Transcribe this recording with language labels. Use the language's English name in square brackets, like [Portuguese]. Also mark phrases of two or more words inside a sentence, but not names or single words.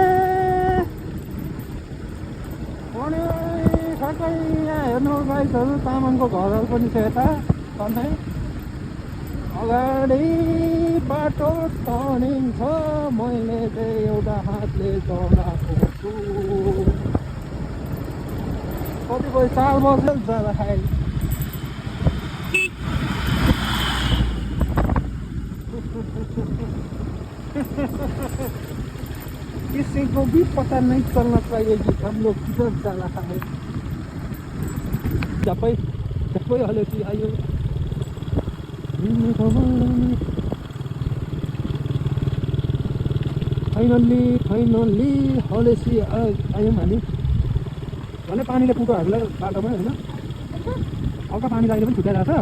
[Nepali] अनि ठ्याक्कै यहाँ हेर्नु गाइसहरू तामाङको घरहरू पनि छ यता सधैँ अगाडि बाटो टर्निङ छ मैले चाहिँ एउटा हातले चलाएको छु कतिपय 4 बजे जाँदाखेरि [Hindi] किसी को भी पता नहीं चलना चाहिए कि हम लोग किधर जा रहा है [Nepali] जबै हलेसी आयो फाइनल्ली हलेसी आयौँ हामी भने पानीले पुटो हामीलाई बाटोमा होइन हल्का पानी लागेर पनि छुट्याइरहेको छ